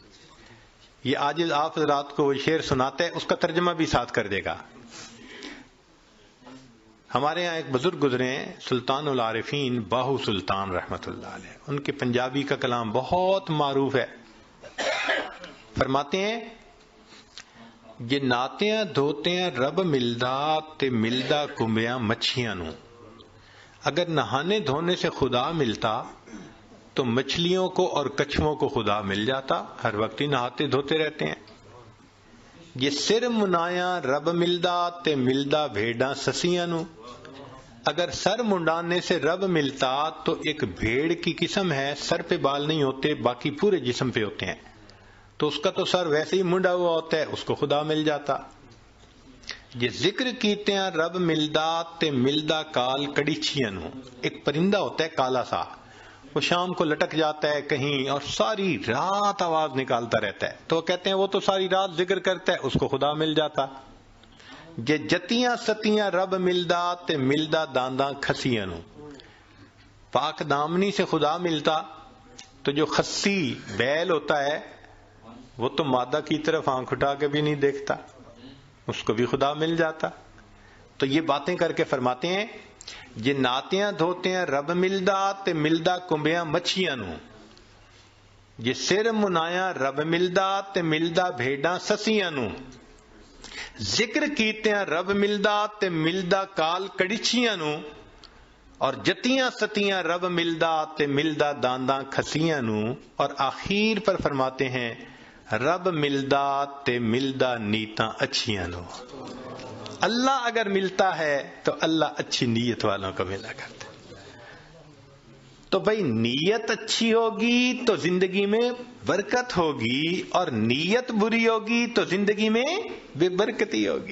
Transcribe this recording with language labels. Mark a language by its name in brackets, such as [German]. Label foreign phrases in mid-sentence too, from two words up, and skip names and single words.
[Urdu] یہ آج آپ حضرات کو وہ شعر سناتے ہیں، اس کا ترجمہ بھی ساتھ کر دے گا۔ ہمارے ہاں ایک بزرگ گزرے ہیں سلطان العارفین باہو سلطان رحمت اللہ علیہ، ان کے پنجابی کا کلام بہت معروف ہے۔ فرماتے ہیں [Punjabi] جے ناتیاں دھوتیاں رب ملدا تے ملدا کمبیاں مچھیاں نو۔ [Urdu] اگر نہانے دھونے سے خدا ملتا تو مچھلیوں کو اور کچھووں کو خدا مل جاتا، ہر وقت ہی نہاتے دھوتے رہتے ہیں۔ [Punjabi] یہ سر منایا رب ملدا تے ملدا بھیڑاں سسیاں نو۔ [Urdu] اگر سر منڈانے سے رب ملتا تو ایک بھیڑ کی قسم ہے، سر پہ بال نہیں ہوتے، باقی پورے جسم پہ ہوتے ہیں، تو اس کا تو سر ویسے ہی منڈا ہوا ہوتا ہے، اس کو خدا مل جاتا۔ [Punjabi] یہ ذکر کیتے ہیں رب ملدا تے ملدا کال کڑیچیاں نو۔ [Urdu] ایک پرندہ ہوتا ہے کالا سا، وہ شام کو لٹک جاتا ہے کہیں اور ساری رات آواز نکالتا رہتا ہے، تو وہ کہتے ہیں وہ تو ساری رات ذکر کرتا ہے، اس کو خدا مل جاتا۔ [Punjabi] جے جتیاں ستیاں رب ملدا تے ملدا دانداں کھسیاں نو. [Urdu] پاک دامنی سے خدا ملتا تو جو خسی بیل ہوتا ہے وہ تو مادہ کی طرف آنکھ اٹھا کے بھی نہیں دیکھتا، اس کو بھی خدا مل جاتا. تو یہ باتیں کر کے فرماتے ہیں [Punjabi] جے ناتیاں دھوتیاں رب ملدا تے ملدا کنبیاں مچھیاں نو. جے سر منایا رب ملدا تے ملدا بھیڈاں سسیاں نو. ذکر کیتیاں رب ملدا تے ملدا کال کڑچیاں نو. اور جتیاں ستیاں رب ملدا تے ملدا دانداں کھسیاں نو. [Urdu] اور آخر پر فرماتے ہیں [Punjabi] رب ملدا تے ملدا نیتاں اچھیاں نو. [Urdu] اللہ اگر ملتا ہے تو اللہ اچھی نیت والوں کو ملا کرتا. تو بھائی نیت اچھی ہوگی تو زندگی میں برکت ہوگی، اور نیت بری ہوگی تو زندگی میں بے برکتی ہوگی.